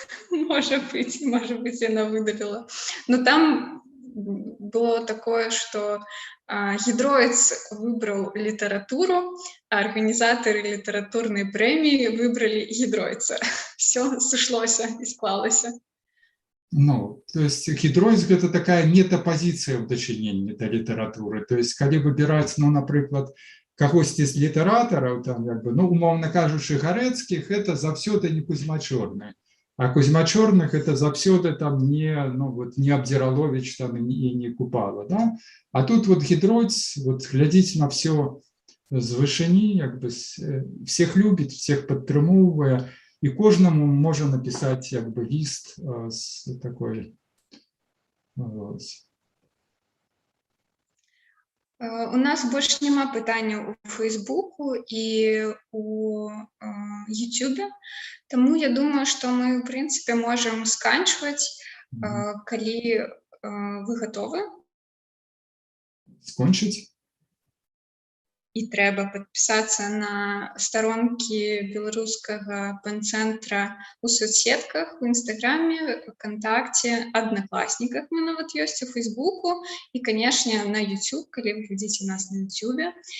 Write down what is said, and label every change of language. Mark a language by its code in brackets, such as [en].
[ru] Может быть, она выдавила. Но там было такое, что Гидроиц выбрал литературу, а организаторы литературной премии выбрали Гидроица. Все сошлось и [be] склалось. [ru] Ну, то есть Гидроиц – это такая метапозиция [be] в дачыненні да літаратуры. То есть, калі выбирать, ну, напрыклад, кагосьці з літаратараў, там, як бы, ну, умоўна кажучы, Гарэцкіх, это заўсёды не Кузьма-Чорны. А Кузьма-Чорных это заўсёды там не, ну, вот, не Абдзіраловіч там, и не Купала. Да? А тут вот Гидроиц, вот, глядзіць на все з вышыні, як бы, [ru] всех любит, [be] всех падтрымоўвае, и кожнаму можа написать, як бы, лист с такой... Вот. [ru] У нас больше [be] няма пытанняў [ru] у Фейсбуку и у Ютубе, тому я думаю, что мы, в принципе, можем сканчивать, [be] калі вы готовы. Скончить? І трэба падпісацца на старонкі беларускага пэн-цэнтра ў соцсетках, у Інстаграме, ВКонтакте, Аднакласніках мы нават ёсць, у Фейсбуку і, канешне, на YouTube, калі вы глядзіце нас на YouTube.